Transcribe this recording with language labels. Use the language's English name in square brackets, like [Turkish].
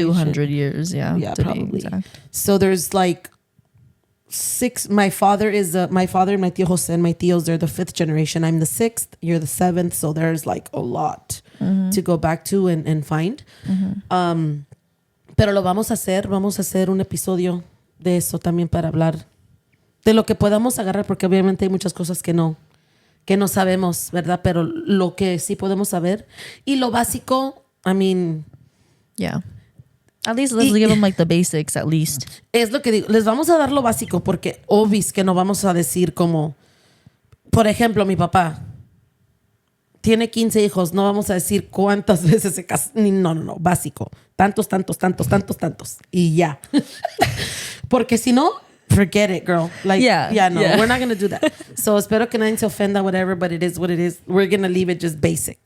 [English] 200 years, yeah. Yeah, to be probably. exact. So there's like six. My father and my tío Jose and my tíos, they're the fifth generation. I'm the sixth. You're the seventh. So there's like a lot to go back to and find. [Spanish] Pero lo vamos a hacer. Vamos a hacer un episodio de eso también para hablar de lo que podamos agarrar, porque obviamente hay muchas cosas que no sabemos, ¿verdad? Pero lo que sí podemos saber y lo básico, [English] I mean, Yeah. At least let's give them like the basics at least. [Spanish] es lo que digo, les vamos a dar lo básico porque obvis que no vamos a decir como, por ejemplo, mi papá tiene 15 hijos, no vamos a decir cuántas veces se casó, no, básico, tantos y ya. Porque si no, [English] forget it, girl. Like, we're not going to do that. So, [Spanish] espero que nadie se ofenda, [English] whatever, but it is what it is. We're going to leave it just basic.